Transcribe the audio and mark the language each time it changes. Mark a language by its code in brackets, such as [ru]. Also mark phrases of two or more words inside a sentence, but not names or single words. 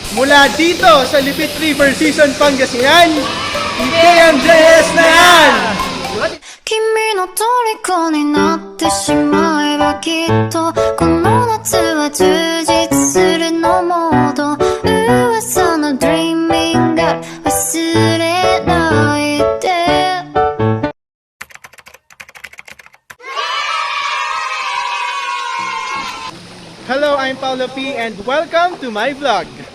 [tl] Mula dito sa Lipit River Season Pangasinan, KMJS na yan! [ja] 君の虜になってしまえばきっとこの夏は充実するのモード噂の [en] Dreaming God [ja] 忘れないで [en] Hello, I'm Paolo P and welcome to my vlog.